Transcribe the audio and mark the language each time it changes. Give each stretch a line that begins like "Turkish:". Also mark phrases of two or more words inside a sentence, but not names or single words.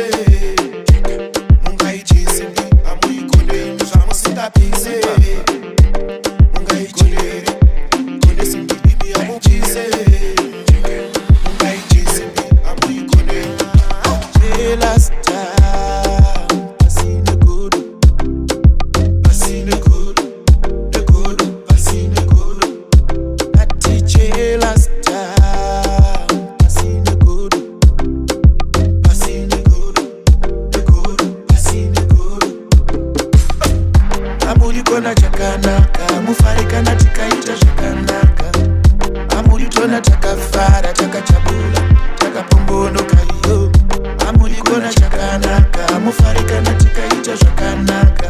Shona: Ungaichise mbi, amuikonere, famusingapise. Ungaichonere, chone Simbi imi amuchise. Ungaichise mbi, amuikonere.
English: Jealous time,
Shona: pasine kudu, pasine kudu, de kudu, pasine kudu.
English: Ati jealous time,
Shona: pasine kudu, pasine kudu, de kudu, pasine kudu. Amuri kona chakanaka, mufare kana tikaita zvakanaka. Amuri tona takafara, takachabula, takapombonoka iyo. Amuri kona chakanaka, mufare kana tikaita zvakanaka.